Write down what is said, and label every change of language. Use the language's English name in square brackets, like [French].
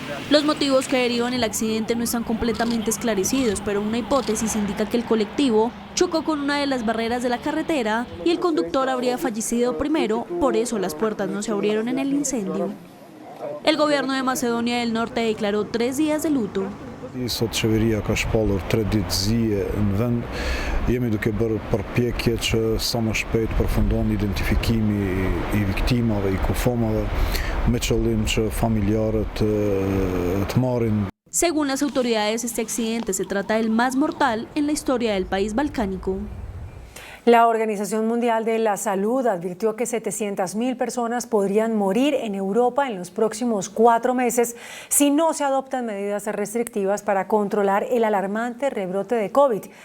[Spanish] Los motivos que derivan el accidente no están completamente esclarecidos, pero una hipótesis indica que el colectivo chocó con una de las barreras de la carretera y el conductor habría fallecido primero, por eso las puertas no se abrieron en el incendio. El gobierno de Macedonia del Norte declaró 3 días de luto. [Albanian] Sot qeveria ka shpallur 3 ditë zije në vend. Jemi duke bërë përpjekje që sa më shpejt përfundon identifikimi i viktimave, i kufomave, me qëllim që familjarët të marrin. [Spanish] Según las autoridades, este accidente se trata del más mortal en la historia del país balcánico. La Organización Mundial de la Salud advirtió que 700.000 personas podrían morir en Europa en los próximos 4 meses si no se adoptan medidas restrictivas para controlar el alarmante rebrote de COVID.